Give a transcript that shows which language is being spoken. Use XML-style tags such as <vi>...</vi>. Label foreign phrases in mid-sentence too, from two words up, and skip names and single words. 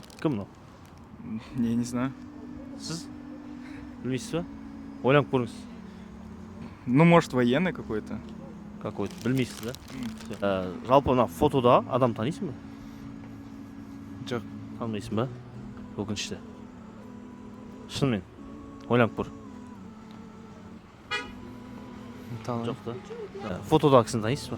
<kk>Кім мынау?</kk> <ru>Не знаю.</ru> <kk>Сіз? Білмейсіз ба? Ойланып көріңіз.</kk> <ru>Ну, может, военный какой-то. Какой-то.</ru> <kk>Білмейсіз да? Жалпы мына фотода адам танисың ба? Жоқ. Танымайсың ба? Өкінішті. Шынымен. Ойланып көр. Жоқ та. Фотода кісіні танисыз ба?</kk>